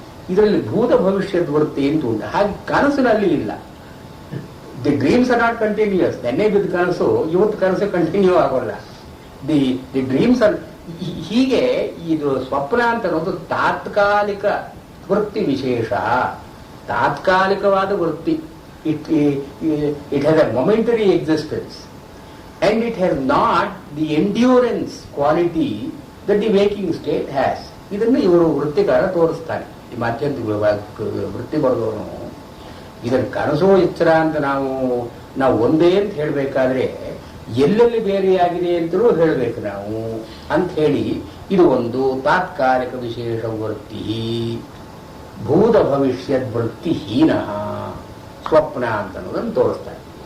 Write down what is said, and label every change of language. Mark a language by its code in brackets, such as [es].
[kn] ಇದರಲ್ಲಿ ಭೂತ ಭವಿಷ್ಯದ ವೃತ್ತಿ ಅಂತ ಉಂಟು. ಹಾಗೆ ಕನಸಿನಲ್ಲಿ ಇಲ್ಲ. [en] The dreams are not continuous. [kn] ನೆನ್ನೆ ಬಿದ್ದ ಕನಸು ಇವತ್ತು ಕನಸು ಕಂಟಿನ್ಯೂ ಆಗೋಲ್ಲ. [en] the dreams are [kn] ಹೀಗೆ. ಇದು ಸ್ವಪ್ನ ಅಂತ ಅನ್ನೋದು ತಾತ್ಕಾಲಿಕ ವೃತ್ತಿ ವಿಶೇಷ, ತಾತ್ಕಾಲಿಕವಾದ ವೃತ್ತಿ. [en] It has a momentary existence and it has not the endurance quality that the waking state has. [kn] ಇದನ್ನು ಇವರು ವೃತ್ತಿಕಾರ ತೋರಿಸ್ತಾನೆ. ಈ ಮಾಧ್ಯಂತ ವೃತ್ತಿ ಬರೆದವನು ಇದನ್ನು ಕನಸೋ ಎಚ್ಚರ ಅಂತ ನಾವು ಒಂದೇ ಅಂತ ಹೇಳಬೇಕಾದ್ರೆ ಎಲ್ಲೆಲ್ಲಿ ಬೇರೆಯಾಗಿದೆ ಅಂತಲೂ ಹೇಳಬೇಕು ನಾವು ಅಂತ ಹೇಳಿ, ಇದು ಒಂದು ತಾತ್ಕಾಲಿಕ ವಿಶೇಷ ವೃತ್ತಿ, ಭೂತ ಭವಿಷ್ಯದ ವೃತ್ತಿ ಹೀನ ಸ್ವಪ್ನ ಅಂತ ಅನ್ನೋದನ್ನು ತೋರಿಸ್ತಾನೆ.